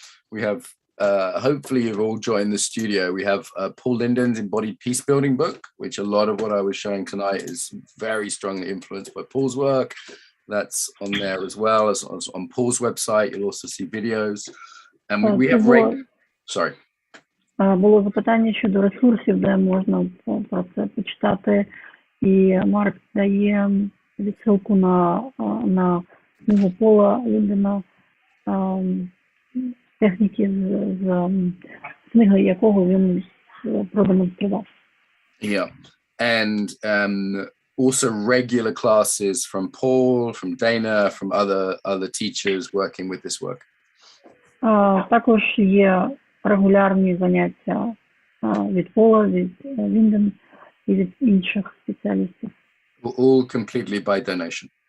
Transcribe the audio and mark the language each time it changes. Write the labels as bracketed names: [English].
[English] We have, hopefully you've all joined the studio. We have Paul Linden's Embodied Peacebuilding book, which a lot of what I was showing tonight is very strongly influenced by Paul's work. That's on there as well as on Paul's website. You'll also see videos. And we have sorry. [Ukrainian] Було запитання щодо ресурсів, де можна про це почитати. І Марк дає відсилку на книгу Пола Ліндена, техніки з книги якого він продемонстрував. [English] Yeah. And also regular classes from Paul, from Dana, from other teachers working with this work. [Ukrainian] Також є регулярні заняття від Пола, від Ліндена і від інших спеціалістів. [English] All completely by donation.